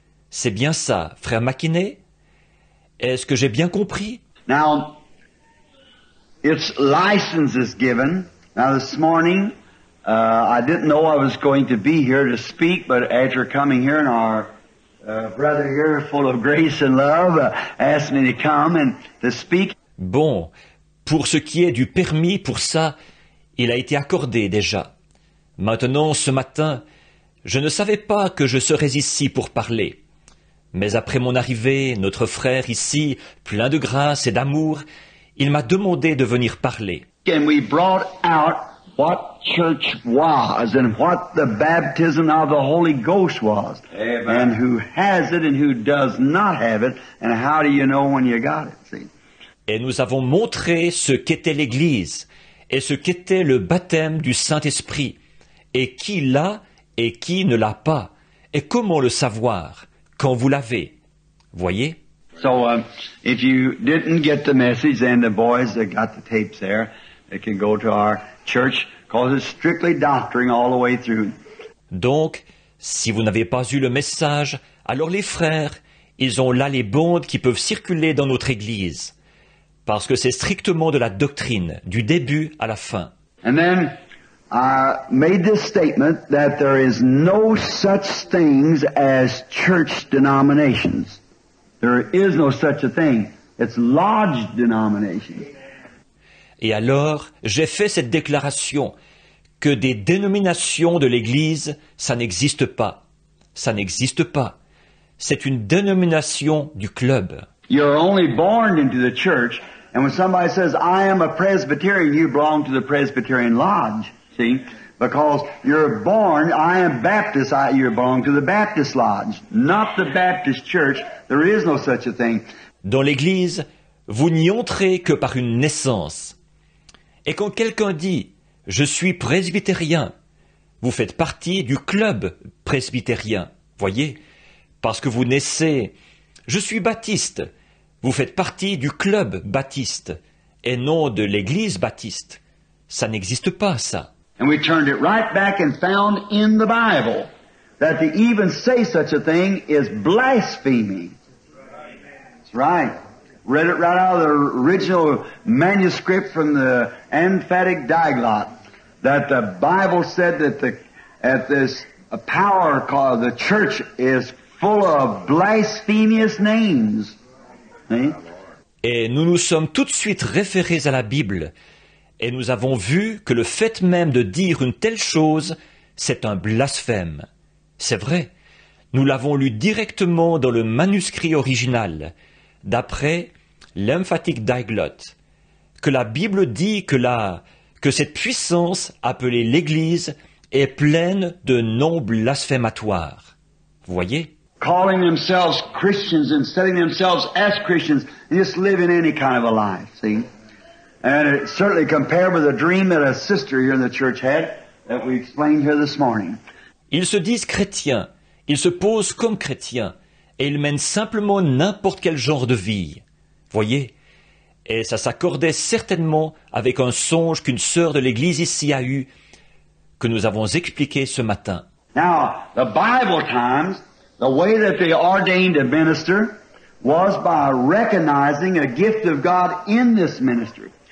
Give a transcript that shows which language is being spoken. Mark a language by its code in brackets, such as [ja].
[fr] C'est bien ça, frère McKinney? Est-ce que j'ai bien compris? [en] Now, its license is given. Now this morning, I didn't know I was going to be here to speak, but after coming here and our brother here, full of grace and love, asked me to come and to speak. [fr] Bon, pour ce qui est du permis pour ça, il a été accordé déjà. Maintenant, ce matin, je ne savais pas que je serais ici pour parler. Mais après mon arrivée, notre frère ici, plein de grâce et d'amour, il m'a demandé de venir parler. [en] And we brought out what church was and what the baptism of the Holy Ghost was. Amen. And who has it and who does not have it, and how do you know when you got it, see? [fr] Et nous avons montré ce qu'était l'Église et ce qu'était le baptême du Saint-Esprit, et qui l'a et qui ne l'a pas, et comment le savoir quand vous l'avez. Voyez? [en] So, if you didn't get the message, then the boys that got the tapes there, they can go to our church, because it's strictly doctrine all the way through. [fr] Donc, si vous n'avez pas eu le message, alors les frères, ils ont là les bondes qui peuvent circuler dans notre Église, parce que c'est strictement de la doctrine, du début à la fin. [en] And then I made this statement that there is no such things as church denominations. There is no such a thing. It's lodge denomination. [fr] Et alors, j'ai fait cette déclaration que des dénominations de l'Église, ça n'existe pas. Ça n'existe pas. C'est une dénomination du club. [en] You're only born into the church, and when somebody says, I am a Presbyterian, you belong to the Presbyterian Lodge, see? Because you're born, I am Baptist, you belong to the Baptist Lodge, not the Baptist Church. There is no such a thing. [fr] Dans l'Église, vous n'y entrez que par une naissance. Et quand quelqu'un dit « Je suis presbytérien », vous faites partie du club presbytérien, voyez, parce que vous naissez « Je suis baptiste », vous faites partie du club baptiste, et non de l'Église baptiste. Ça n'existe pas, ça. [en] And we turned it right back and found in the Bible that to even say such a thing is blasphemy. That's right. Read it right out of the original manuscript from the emphatic Diglot, that the Bible said that this power called the church is full of blasphemous names. See? [fr] Et nous nous sommes tout de suite référés à la Bible, et nous avons vu que le fait même de dire une telle chose, c'est un blasphème. C'est vrai, nous l'avons lu directement dans le manuscrit original, d'après l'emphatic Diglot, que la Bible dit que cette puissance appelée l'Église est pleine de noms blasphématoires. Vous voyez? [en] Calling themselves Christians and setting themselves as Christians and just living any kind of a life, see? And it certainly compared with a dream that a sister here in the church had that we explained here this morning. [fr] Ils se disent chrétiens, ils se posent comme chrétiens, et ils mènent simplement n'importe quel genre de vie. Voyez? Et ça s'accordait certainement avec un songe qu'une sœur de l'Église ici a eu, que nous avons expliqué ce matin. [en] Now, the Bible times, the way that they ordained a minister was by recognizing a gift of God in this ministry.